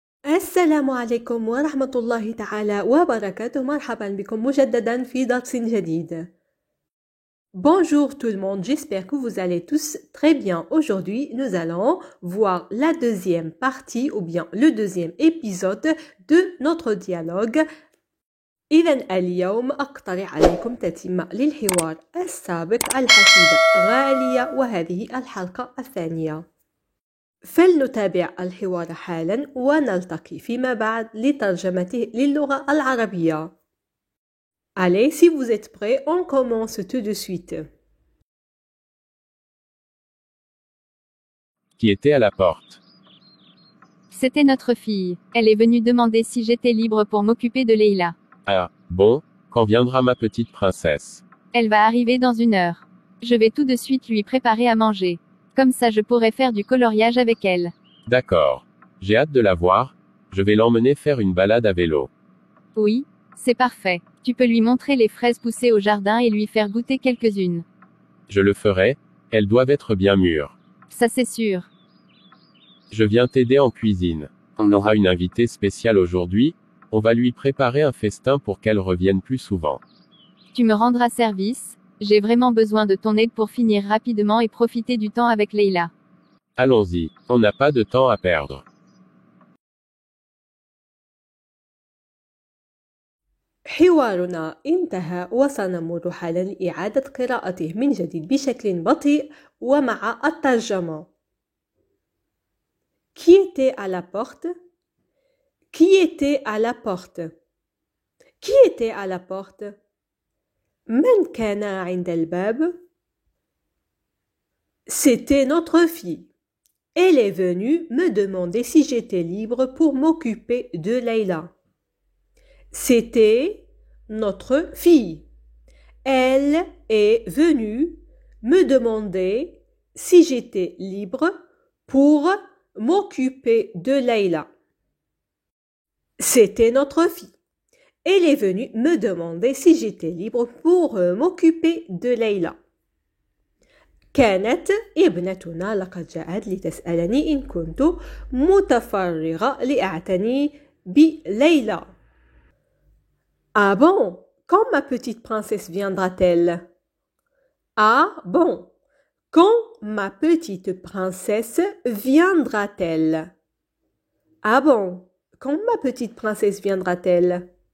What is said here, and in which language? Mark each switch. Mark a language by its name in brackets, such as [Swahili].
[Arabic] السلام عليكم ورحمة الله تعالى وبركاته. مرحبا بكم مجددا في درس جديد. [French] Bonjour tout le monde, j'espère que vous allez tous très bien. Aujourd'hui, nous allons voir la deuxième partie ou bien le deuxième épisode de notre dialogue. [Arabic] إذن اليوم أقترح عليكم تتمة للحوار السابق الحفيدة غالية وهذه الحلقة الثانية. فلنتابع الحوار حالا ونلتقي فيما بعد لترجمته للغة العربية. [French] Allez, si vous êtes prêts, on commence tout de suite. Qui était à la porte? C'était notre fille. Elle est venue demander si j'étais libre pour m'occuper de Leila. Ah, bon, quand viendra ma petite princesse? Elle va arriver dans 1 heure. Je vais tout de suite lui préparer à manger. Comme ça je pourrai faire du coloriage avec elle. D'accord. J'ai hâte de la voir, je vais l'emmener faire une balade à vélo. Oui, c'est parfait. Tu peux lui montrer les fraises poussées au jardin et lui faire goûter quelques-unes. Je le ferai, elles doivent être bien mûres. Ça c'est sûr. Je viens t'aider en cuisine. On aura une invitée spéciale aujourd'hui, on va lui préparer un festin pour qu'elle revienne plus souvent. Tu me rendras service, j'ai vraiment besoin de ton aide pour finir rapidement et profiter du temps avec Leila. Allons-y, on n'a pas de temps à perdre. [Arabic] حوارنا انتهى وسنمر حالا لإعادة قراءته من جديد بشكل بطيء ومع الترجمة. [French] Qui était à la porte? Qui était à la porte? Qui était à la porte? [Arabic] من كان عند الباب؟ [French] C'était notre fille. Elle est venue me demander si j'étais libre pour m'occuper de Leila. C'était notre fille. Elle est venue me demander si j'étais libre pour m'occuper de Leila. C'était notre fille. Elle est venue me demander si j'étais libre pour m'occuper de Leila. [Arabic] كانت ابنتنا لقد جاءت لتسألني إن كنت متفرغة لأعتني بليلى. [French] Ah bon, quand ma petite princesse viendra-t-elle? Ah bon, quand ma petite princesse viendra-t-elle? Ah bon, quand ma petite princesse viendra-t-elle?